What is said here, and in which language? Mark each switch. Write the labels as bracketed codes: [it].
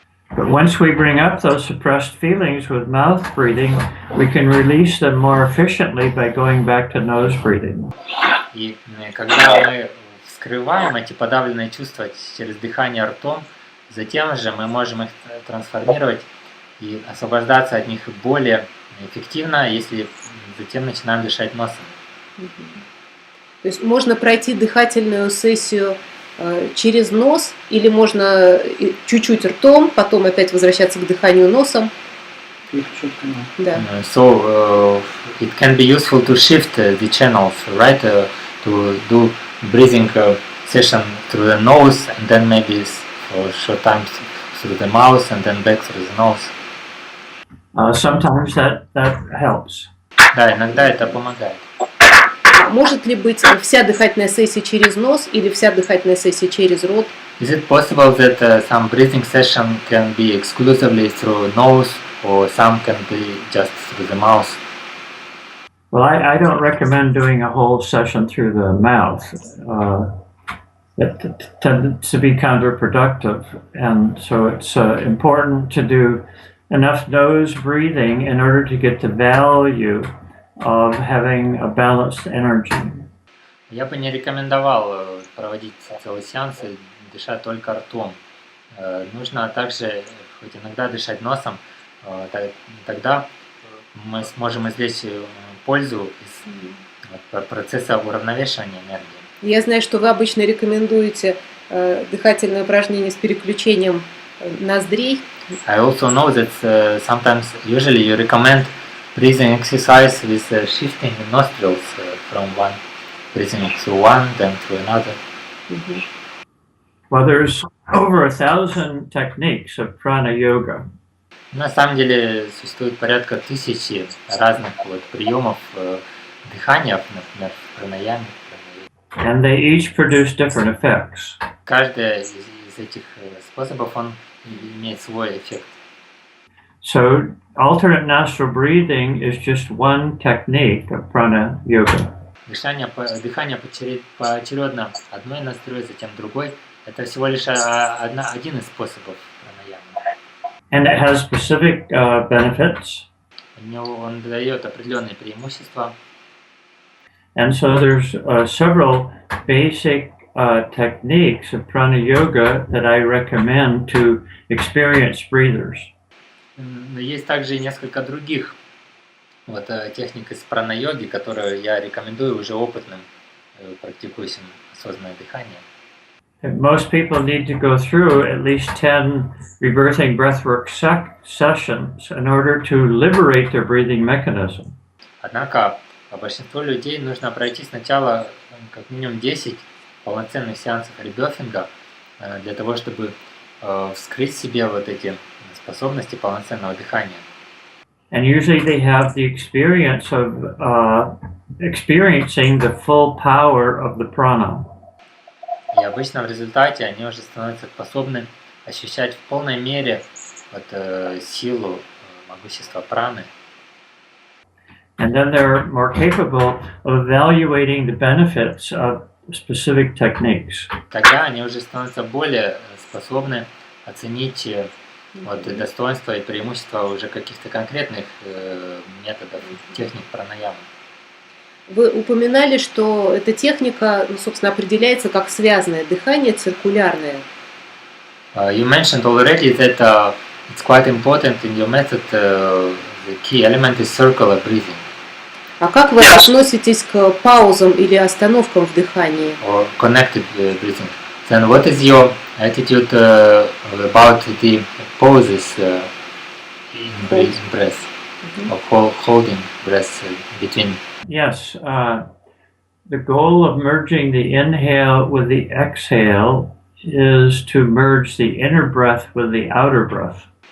[en] But once we bring up those suppressed feelings with mouth breathing, we can release them more efficiently by going back to nose breathing. [ru] И когда мы вскрываем эти подавленные чувства через дыхание ртом, затем же мы можем их трансформировать и освобождаться от них более эффективно, если затем начинаем дышать носом. То есть можно пройти дыхательную сессию через нос, или можно чуть-чуть ртом, потом опять возвращаться к дыханию носом. Да. [en] So it can be useful to shift the channels, right? To do breathing session through the nose, and then maybe for short time through the mouth, and then back through the nose. Sometimes that helps. [ru] Да, иногда это помогает. Может ли быть вся дыхательная сессия через нос или вся дыхательная сессия через рот? [en] Is it possible that some breathing session can be exclusively through nose, or some can be just through the mouth? Well, I don't recommend doing a whole session through the mouth. It tends to be counterproductive, and so it's important to do enough nose breathing in order to get the value of having a balanced energy. [ru] Я бы не рекомендовал проводить целый сеанс и дышать только ртом. Нужно также хоть иногда дышать носом, тогда мы сможем извлечь пользу из процесса уравновешивания энергии. Я знаю, что вы обычно рекомендуете дыхательные упражнения с переключением ноздрей. [en] I also know that usually you recommend breathing exercise with shifting nostrils from one, breathing through one, then through another. Well, there's over 1,000 techniques of prana yoga. [ru] На самом деле существует порядка 1000 разных приемов дыхания, например, в пранаяме. [en] And they each produce different effects. [ru] Каждый из этих способов он имеет свой эффект. [en] So alternate nostril breathing is just one technique of prana yoga. [ru] Дыхание поочередно одной ноздрёй, затем другой. Это всего лишь один из способов пранаямы. [en] And it has specific benefits. [ru] Он дает определенные преимущества. [en] And so there's several basic techniques of prana yoga that I recommend to experienced breathers. [ru] Но есть также и несколько других техник из прана-йоги, которые я рекомендую уже опытным практикующим осознанное дыхание. [en] Most people need to go through at least 10 rebirthing breathwork sessions in order to liberate their breathing mechanism. [ru] Однако большинству людей нужно пройти сначала как минимум 10 полноценных сеансов ребефинга для того, чтобы вскрыть себе эти способности полноценного дыхания. [en] And usually they have the experience of experiencing the full power of the prana. [ru] И обычно в результате они уже становятся способны ощущать в полной мере силу, могущество праны. [en] And then they're more capable of evaluating the benefits of specific techniques. [ru] Тогда они уже становятся более способны оценить достоинства и преимущества уже каких-то конкретных методов, техник пранаямы. Вы упоминали, что эта техника, собственно, определяется как связанное дыхание, циркулярное. [en] You mentioned already that it's quite important in your method. The key element is circular breathing. [ru] А как вы относитесь к паузам или остановкам в дыхании? [en] Or connected breathing. Then what is your attitude about the pauses in breath, of holding breath between? Yes, the goal of merging the inhale with the exhale is to merge the inner breath with the outer breath.